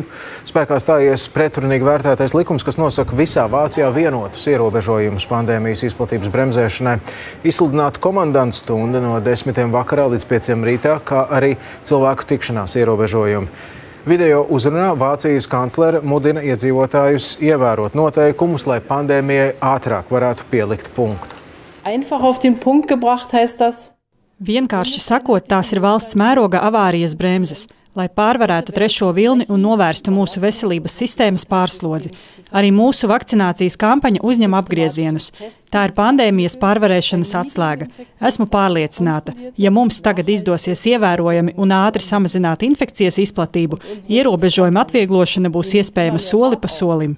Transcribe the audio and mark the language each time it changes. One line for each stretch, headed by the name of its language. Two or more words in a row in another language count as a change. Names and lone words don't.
Latvian: Spēkā stājies pretrunīgi vērtētais likums, kas nosaka visā Vācijā vienotus ierobežojumus pandēmijas izplatības bremzēšanai. Izsludināta komandantu stunda no 10 vakarā līdz 5 rītā, kā arī cilvēku tikšanās ierobežojumi. Video uzrunā Vācijas kanclere mudina iedzīvotājus ievērot noteikumus, lai pandēmijai ātrāk varētu pielikt punktu.
German: Einfach auf den Punkt gebracht heißt das.
Latvian: Vienkārši sakot, tās ir valsts mēroga avārijas bremzes, lai pārvarētu trešo vilni un novērstu mūsu veselības sistēmas pārslodzi. Arī mūsu vakcinācijas kampaņa uzņem apgriezienus. Tā ir pandēmijas pārvarēšanas atslēga. Esmu pārliecināta, ja mums tagad izdosies ievērojami un ātri samazināt infekcijas izplatību, ierobežojuma atvieglošana būs iespējama soli pa solim.